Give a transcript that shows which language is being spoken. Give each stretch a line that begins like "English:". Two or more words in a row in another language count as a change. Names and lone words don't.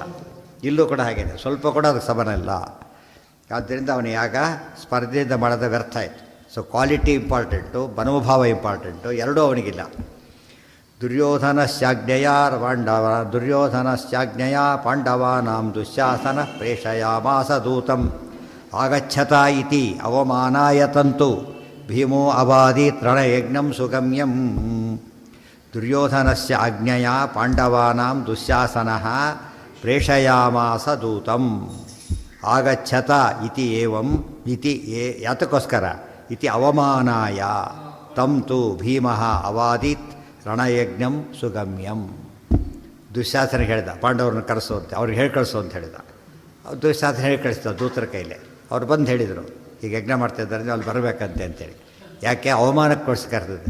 Kannada: ಇಲ್ಲೂ ಕೂಡ ಹಾಗೇನೆ, ಸ್ವಲ್ಪ ಕೂಡ ಅದಕ್ಕೆ ಸಮಾನ ಇಲ್ಲ. ಆದ್ದರಿಂದ ಅವನ ಯಾಗ ಸ್ಪರ್ಧೆಯಿಂದ ಮಾಡೋದ ವ್ಯರ್ಥ ಆಯಿತು.
English: so quality important,
Kannada: ಮನೋಭಾವ ಇಂಪಾರ್ಟೆಂಟು, ಎರಡೂ ಅವನಿಗಿಲ್ಲ.
Sanskrit: ದುರ್ಯೋಧನಸ್ಯಾಜ್ಞೆಯ ಪಾಂಡವಾನಾಂ ದುಶ್ಯಾಸನ ಪ್ರೇಷಯಾಮಾಸ ದೂತಂ ಆಗಚ್ಛತ ಇತಿ ಅವಮಾನಾಯ ತಂತು ಭೀಮೋ ಅಬಾದೀತ್ ರಣಯಜ್ಞಂ ಸುಗಮ್ಯಂ. ದುರ್ಯೋಧನಸ್ಯ ಆಜ್ಞೆಯ ಪಾಂಡವಾನಾಂ ದುಶ್ಯಾಸನಃ ಪ್ರೇಷಯಾಮಾಸ ದೂತಂ ಆಗಚ್ಛತ ಇತಿ ಏವಂ ಇತಿ ಯಾತಕ್ಕೋಸ್ಕರ ಇತಿ ಅವಮಾನಾಯ ತಂ ತು ಭೀಮಃ ಅವಾದೀತ್ ರಣಯಜ್ಞಂ ಸುಗಮ್ಯಂ.
Kannada: ದುಶ್ಯಾಸನ ಹೇಳಿದ ಪಾಂಡವ್ರನ್ನ ಕರೆಸು ಅಂತ, ಅವ್ರಿಗೆ ಹೇಳಿ ಕಳಿಸು ಅಂತ ಹೇಳಿದ. ದುಶ್ಯಾಸನ ಹೇಳಿ ಕಳಿಸ್ತಾರೆ ದೂತರ ಕೈಲೇ. ಅವ್ರು ಬಂದು ಹೇಳಿದರು, ಈಗ ಯಜ್ಞ ಮಾಡ್ತಾಯಿದ್ದಾರೆ, ಅಲ್ಲಿ ಬರಬೇಕಂತೆ ಅಂತೇಳಿ. ಯಾಕೆ ಅವಮಾನಕ್ಕೋಸ್ಕರ ಕರೆದಿದ್ದೆ.